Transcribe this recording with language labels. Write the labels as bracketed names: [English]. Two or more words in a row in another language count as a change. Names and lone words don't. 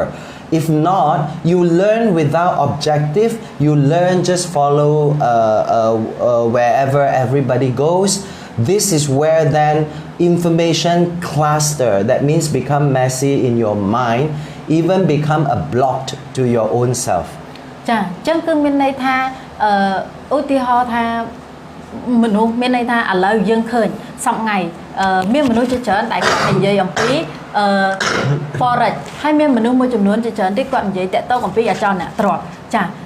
[English] If not, you learn without objective, you learn just follow wherever everybody goes. This is where then information cluster, that means become messy in your mind, even become a block to your own self. [Khmer] ចាអញ្ចឹងគឺមានន័យថាឧទាហរណ៍ថាមនុស្សមានន័យថាឥឡូវយើងឃើញសប្តាហ៍មានមនុស្សជាច្រើនដែលគាត់និយាយអំពី forex ហើយមានមនុស្សមួយចំនួនជាច្រើនទៀតគាត់និយាយតាក់ទងអំពីអចលនទ្រព្យចាអ